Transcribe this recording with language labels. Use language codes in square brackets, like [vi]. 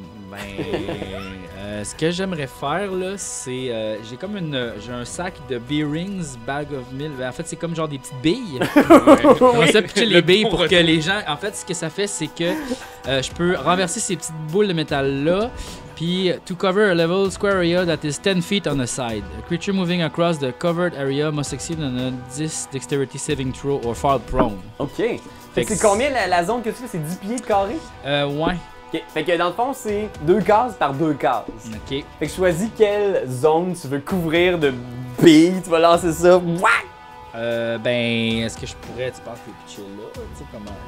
[fr] Ben, ce que j'aimerais faire là, c'est j'ai comme j'ai un sac de bearings, [en] bag of meal. [fr] Ben, en fait, c'est comme genre des petites billes. On ça pitcher les billes pour que les gens. En fait, ce que ça fait, c'est que je peux renverser ces petites boules de métal là. [en] Puis, to cover a level square area that is 10 feet on a side. A creature moving across the covered area must succeed on a 10 dexterity saving throw or fall prone. [fr] Ok. Fait Fait que que c'est combien la zone que tu fais? C'est 10 pieds de carré? Ouais. Ok. Fait que dans le fond, c'est 2 cases par 2 cases. Ok. Fait que choisis quelle zone tu veux couvrir de billes, tu vas lancer ça. Wouah! Ben, est-ce que je pourrais, tu penses, les pitcher là? Tu sais comment.